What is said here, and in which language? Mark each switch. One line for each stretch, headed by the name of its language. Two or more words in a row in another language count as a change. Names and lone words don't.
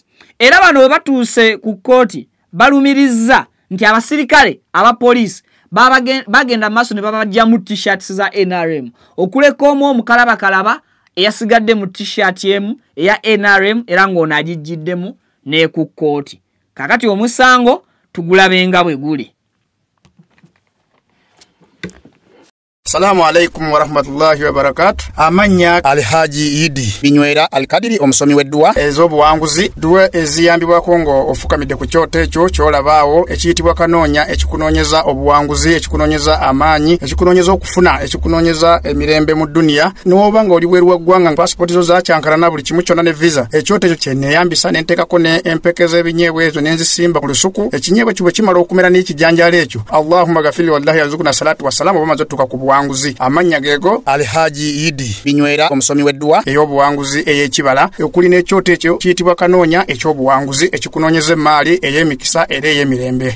Ganda: Era bano bwe batuuse ku kooti balumirizza nti abasirikale abapoliisi bagenda maaso ne babajja mu t-shirts za NRM okuleka omukalabakalaba eyasigadde mu t-shirt emu eya NRM era ng'ono agijjiddemu ne ku kooti. Kakati omusango tugulabenga bwe guli.
Arabic: السلام عليكم ورحمة الله وبركاته.
Ganda: Amanya Alhaji Idi Binywera Alkadiri omusomi weddwa ez'obuwanguzi duwe eziyambibwa Kongo ofukamidde ku kyoto ekyo kyolabaawo ekiyitibwa kanoonya ekikunoonyeza obuwanguzi ekikunoonyeza amaanyi ekikunoonyeza okufuna ekikunoonyeza emirembe mu dunia n'oba nga oli bweru waggwanga passport zo zakyankalana buli kimu kyonna ne visa ekyoto ekyo kyenneeyambisa n'enteekako ne empeke z'ebinyeebwa ezo n'enzisimba ku lusuku ekinyeebwa kibwe kimala okumera n'ekijanjaalo ekyo Allahumma gafiri wallahi yazukuna salatu wassalamu bamaze otuuka ku buwanguzi amanya gego Alhaji Idi Binywera omusomi weddwa ey'obuwanguzi ey'ekibala okuli n'ekyoto ekyo kiyitibwa kanoonya eky'obuwanguzi ekikunoonyeza emaali ey'emikisa era ey'emirembe.